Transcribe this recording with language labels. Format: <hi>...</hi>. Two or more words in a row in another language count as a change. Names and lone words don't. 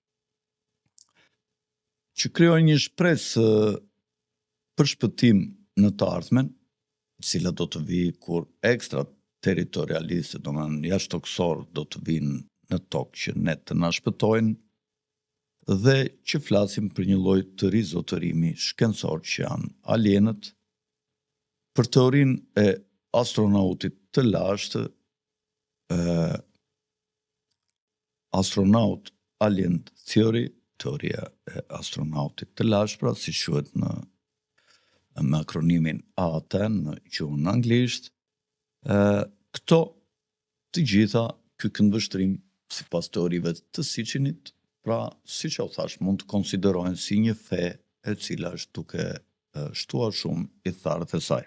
<sq>që krijojnë një shpresë për shpëtim në të ardhmen, e cila do të vijë kur ekstraterritorialistë, domethënë jashtëtoksor, do të vinë në tokë që ne të na shpëtojnë, dhe që flasim për një lloj të rizotërimi shkencor që janë alienët, për teorinë e astronautit të lashtë,</sq> <en>astronaut alien theory,</en> <sq>teoria e astronautit të lashtë, pra si quhet me akronimin AAT në gjuhën anglisht. Këto të gjitha, ky këndvështrim sipas teorive të Sitchinit, pra siç u thash, mund të konsiderohen si një fe e cila është duke shtuar shumë i tharët e saj.</sq>